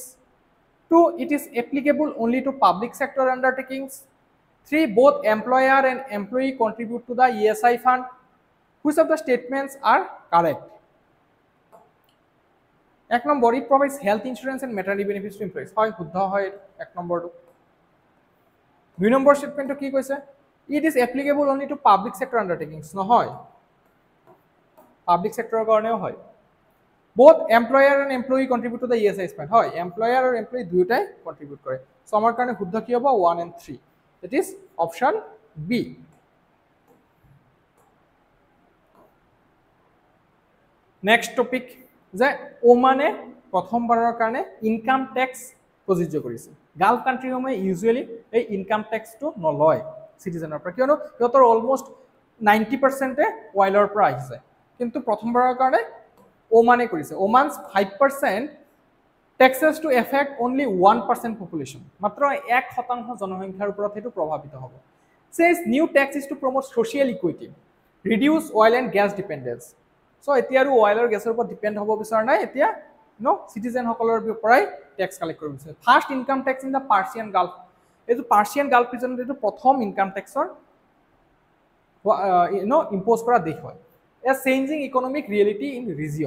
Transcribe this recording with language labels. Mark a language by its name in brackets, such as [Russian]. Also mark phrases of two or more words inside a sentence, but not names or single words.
[English] 2. It is applicable only to public sector undertakings. 3. Both employer and employee contribute to the ESI fund. Which of the statements are correct? 1 number, it provides health insurance and maternity benefits to employees. [Assamese] Hoy শুদ্ধ হয় 1 number to. 2 number statement কি কৈছে? [English] It is applicable only to public sector undertakings. [Assamese] নহয়, [English] public sector [Assamese] কাৰণেও হয়। [English] Both employer and employee contribute to the ESI fund. [Assamese] হয়, employer আৰু employee দুয়োটাই contribute কৰে। So আমাৰ কাৰণে শুদ্ধ কি হ'ব? 1 and 3. [English] It is option B. Next topic, [Assamese] যে ওমানে প্ৰথমবাৰৰ কাৰণে [English] income tax [Assamese] প্ৰযোজ্য কৰিছে। [English] Gulf countries usually [Assamese] এই [English] income tax [Assamese] নলয় চিটিজেনৰ পৰা, কিয়নো সিহঁতৰ অলমোষ্ট 90% অইলৰ পৰা আহিছে, কিন্তু প্ৰথমবাৰৰ কাৰণে ওমানে কৰিছে। [English] Oman's 5% taxes to affect only 1% population, [Assamese] মাত্ৰ 1% জনসংখ্যাৰ ওপৰত সেইটো প্ৰভাৱিত হ'ব। [English] Says new tax is to promote social equity, reduce oil and gas dependence. [Assamese] So এতিয়া আৰু oil আৰু গেছৰ ওপৰত ডিপেন্ড হ'ব বিচৰা নাই, এতিয়া চিটিজেন সকলৰ পৰাই [English] tax collect [Assamese] কৰিব বিচাৰে। [English] first income tax in the Persian Gulf, [Assamese] এইটো পাৰ্চিয়ান গাল্ফ ৰিজনত এইটো প্ৰথম [English] income tax impose [Assamese] কৰা দেশ হয়। [English] A changing economic reality in region.